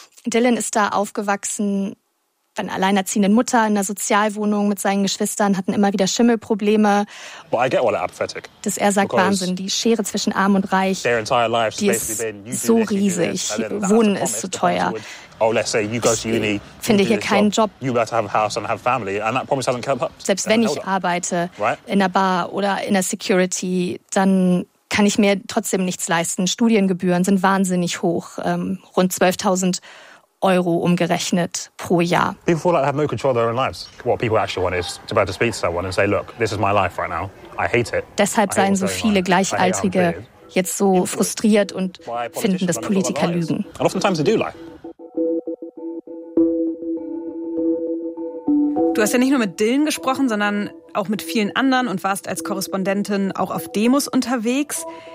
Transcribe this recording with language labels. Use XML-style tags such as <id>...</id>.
<de>Dylan ist da aufgewachsen, eine alleinerziehende Mutter in einer Sozialwohnung mit seinen Geschwistern, hatten immer wieder Schimmelprobleme.</de> <en>Well, I get all apathetic.</en> <de>Dass er sagt, Wahnsinn, die Schere zwischen Arm und Reich,</de> <en>their entire life,</en> <de>die ist so riesig, Wohnen ist so teuer.</de> <en>Oh, let's say you go to uni,</en> <de>finde hier keinen Job.</de> <en>You better have a house and have family, and that promise hasn't come up.</en> <de>Selbst wenn ich arbeite,</de> <en>right?</en> <de>In einer Bar oder in der Security, dann kann ich mir trotzdem nichts leisten. Studiengebühren sind wahnsinnig hoch, rund 12.000 Euro umgerechnet pro Jahr.</de> <en>People feel like they have no control of their own lives. What people actually want is to be able to speak to someone and say, look, this is my life right now. I hate it.</en> <de>Deshalb seien so viele Gleichaltrige jetzt so frustriert und finden, dass Politiker lügen.</de> <en>And oftentimes they do lie.</en> <de>Du hast ja nicht nur mit Dylan gesprochen, sondern auch mit vielen anderen und warst als Korrespondentin auch auf Demos unterwegs.</de>